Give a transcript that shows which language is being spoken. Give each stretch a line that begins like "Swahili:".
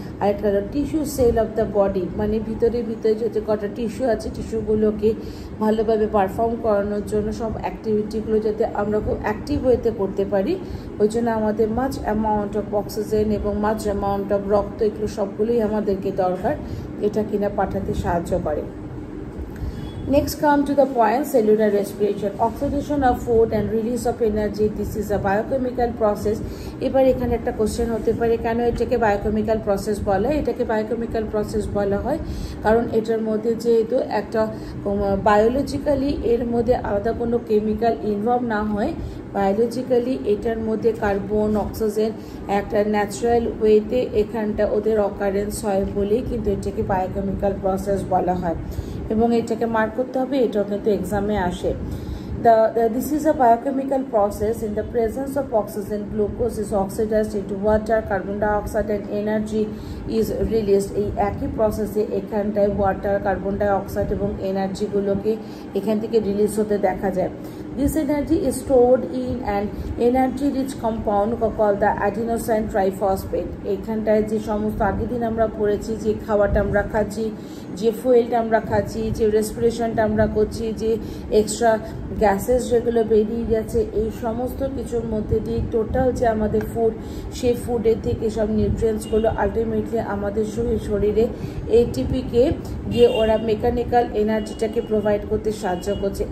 Bangla: আর একটা হলো tissue sell of the body মানে ভিতরে যে কটা টিস্যু আছে টিস্যুগুলোকে ভালোভাবে পারফর্ম করানোর জন্য সব অ্যাক্টিভিটিগুলো যাতে আমরা খুব অ্যাক্টিভ ওয়েতে করতে পারি, ওই জন্য আমাদের মাছ অ্যামাউন্ট অফ অক্সিজেন এবং মাছ অ্যামাউন্ট অফ রক্ত এগুলো সবগুলোই আমাদেরকে দরকার, এটা কিনা পাঠাতে সাহায্য করে।
English: Next come to the point, cellular respiration. Oxidation of food and release of energy. This is a biochemical process.
Bangla: এবার এখানে একটা কোশ্চেন হতে পারে, কেন এটাকে বায়োকেমিক্যাল প্রসেস বলা হয়? এটাকে বায়োকেমিক্যাল প্রসেস বলা হয় কারণ এটার মধ্যে যেহেতু একটা বায়োলজিক্যালি এর মধ্যে আলাদা কোনো কেমিক্যাল ইনভলভ না হয়, বায়োলজিক্যালি এটার মধ্যে কার্বন অক্সিজেন একটা ন্যাচারাল ওয়েতে এখানটা ওদের অকারেন্স হয় বলেই কিন্তু এটাকে বায়োকেমিক্যাল প্রসেস বলা হয় এবং এটাকে মার্ক করতে হবে, এটাও কিন্তু এক্সামে আসে।
English: This is a biochemical process. In the presence of oxygen, glucose is oxidized into water, carbon dioxide and energy is released.
Bangla: এই একই প্রসেসে এখানটায় ওয়াটার, কার্বন ডাইঅক্সাইড এবং এনার্জিগুলোকে এখান থেকে রিলিজ হতে দেখা যায়।
English: This energy is stored in an energy-rich compound called the adenosine triphosphate.
Bangla: এখানটায় যে সমস্ত আগের দিন আমরা পড়েছি, যে খাওয়াটা আমরা খাচ্ছি, যে ফুয়েলটা আমরা খাচ্ছি, যে রেসপিরেশনটা আমরা করছি, যে এক্সট্রা গ্যাসেস যেগুলো বেরিয়ে যাচ্ছে, এই সমস্ত কিছুর মধ্যে দিয়ে টোটাল যে আমাদের ফুড, সেই ফুডের থেকে সব নিউট্রিয়েন্টসগুলো আলটিমেটলি আমাদের শরীরে এটিপিকে গিয়ে ওরা মেকানিক্যাল এনার্জিটাকে প্রোভাইড করতে সাহায্য করছে।